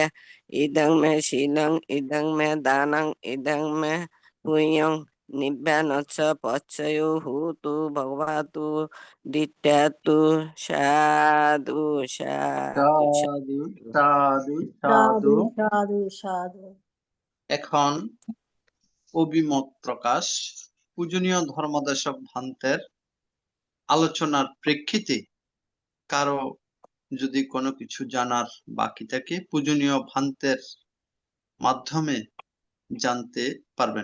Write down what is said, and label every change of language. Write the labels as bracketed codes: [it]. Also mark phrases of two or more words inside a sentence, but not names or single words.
[pi] ইদং মে শিলং ইদং মে দানং ইদং মে পুয়ং নিব্বানচ্চ পচ্ছয়ো হুতু ভগবাতু দিত্যাতু। সাধু সাধু সাধু সাধু সাধু। সাধু সাধু। [bn] এখন অভিমত প্রকাশ। পূজনীয় ধর্মদেশক ভান্তের আলোচনার প্রেক্ষিতে কারো যদি কোনো কিছু জানার বাকি থাকে পূজনীয় ভান্তের মাধ্যমে জানতে পারবেন।